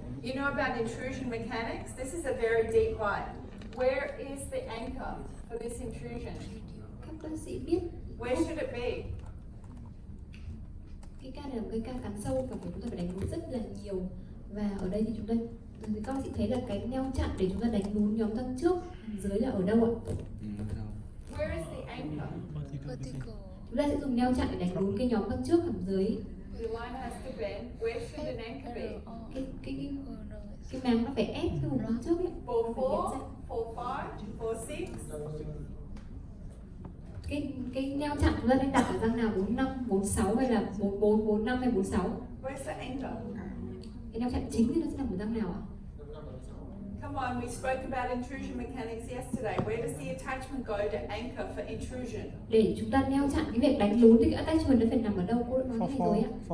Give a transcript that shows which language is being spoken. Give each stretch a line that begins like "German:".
English: You know about intrusion mechanics? This is a very deep bite. Where is the anchor for this intrusion?
Vietnamese: Các bác sĩ biết
English: Where should it be?
Vietnamese: cái ca này là một cái ca cắn sâu và chúng ta phải đánh lún rất là nhiều, và ở đây thì các bác sĩ thấy là cái neo chặn để chúng ta đánh lún nhóm răng trước dưới là ở đâu ạ?
English: Where is the anchor?
Vietnamese: Chúng ta sẽ dùng neo chặn để đánh lún cái nhóm răng trước hàm dưới.
English: The line has to bend. Where should an anchor be?
Vietnamese: Cái màng nó phải ép cái vùng răng trước ấy.
English: 4, 4, 4, 5, 4, 6.
Vietnamese: Cái neo chặn chúng ta đang đặt ở răng nào, 45, 46 hay là 44, 45 hay 46?
English: Where's the anchor?
Vietnamese: Cái neo chặn chính thì nó sẽ nằm ở răng nào ạ?
English: Come on, we spoke about intrusion mechanics yesterday. Where does the attachment go to anchor for intrusion?
Vietnamese: Để chúng ta neo chặn cái việc đánh lún thì cái attachment nó phải nằm ở đâu? Cô đã nói gì rồi ạ?